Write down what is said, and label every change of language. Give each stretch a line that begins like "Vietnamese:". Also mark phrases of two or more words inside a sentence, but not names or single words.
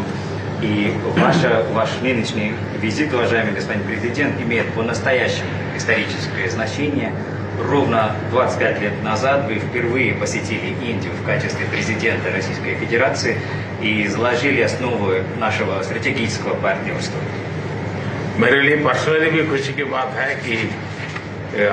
Russian: И ваш нынешний визит, уважаемый господин президент, имеет по-настоящему историческое значение. Ровно 25 лет назад вы впервые посетили Индию в качестве президента Российской Федерации и заложили основы нашего стратегического партнерства.
Hindi: मेरे लिए पर्सनली भी खुशी की बात है कि